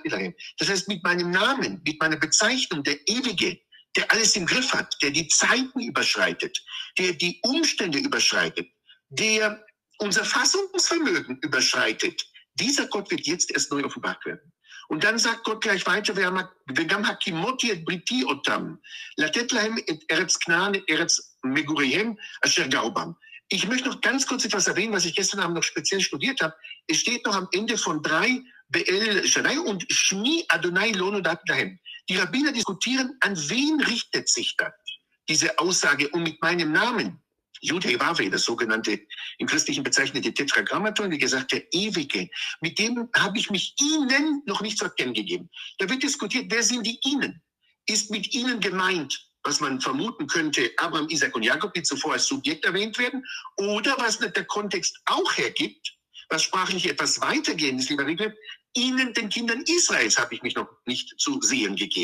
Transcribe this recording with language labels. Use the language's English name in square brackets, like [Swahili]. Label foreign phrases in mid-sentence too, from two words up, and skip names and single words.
[German] Das heißt, mit meinem Namen, mit meiner Bezeichnung, der Ewige, der alles im Griff hat, der die Zeiten überschreitet, der die Umstände überschreitet, der unser Fassungsvermögen überschreitet. Dieser Gott wird jetzt erst neu offenbart werden. Und dann sagt Gott gleich weiter, [Hebrew] וגם הקימותי את בריתי אותם, לתת להם את ארץ כנען, ארץ מגוריהם, אשר גרו בם. [German] Ich möchte noch ganz kurz etwas erwähnen, was ich gestern Abend noch speziell studiert habe. Es steht noch am Ende von 3, [Hebrew] באל שדי [German] und [Hebrew] שמי יהוה לא נודעתי להם. [German] Die Rabbiner diskutieren, an wen richtet sich das, diese Aussage, und mit meinem Namen. Yud-Heh-Vav-Heh, das sogenannte im Christlichen bezeichnete Tetragrammaton, wie gesagt, der Ewige, mit dem habe ich mich Ihnen noch nicht zu erkennen gegeben. Da wird diskutiert, wer sind die Ihnen? Ist mit Ihnen gemeint, was man vermuten könnte, Abraham, Isaac und Jakob, die zuvor als Subjekt erwähnt werden, oder was der Kontext auch hergibt, was sprachlich etwas weitergehendes, lieber Riegel, Ihnen, den Kindern Israels, habe ich mich noch nicht zu sehen gegeben.